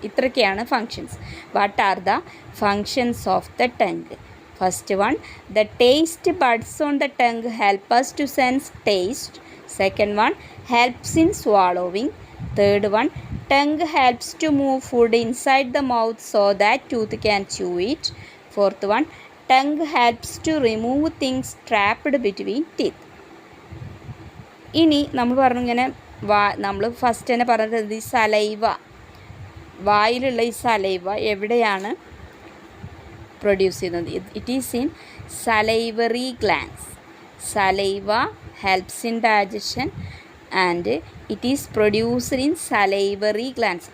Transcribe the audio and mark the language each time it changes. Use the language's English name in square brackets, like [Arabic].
[Malayalam] ഇത്രയൊക്കെയാണ് functions. [English] What are the functions of the tongue? First one, the taste buds on the tongue help us to sense taste. Second one, helps in swallowing. Third one, tongue helps to move food inside the mouth so that tooth can chew it. Fourth one, tongue helps to remove things trapped between teeth. [Malayalam] ഇനി നമ്മൾ പറഞ്ഞു ഇങ്ങനെ നമ്മൾ first തന്നെ പറഞ്ഞത് ഈ saliva, വായിലുള്ള ഈ saliva എവിടെയാണ് പ്രൊഡ്യൂസ് ചെയ്യുന്നത്? [English] It is in salivary glands. Saliva helps in digestion and it is produced in salivary glands.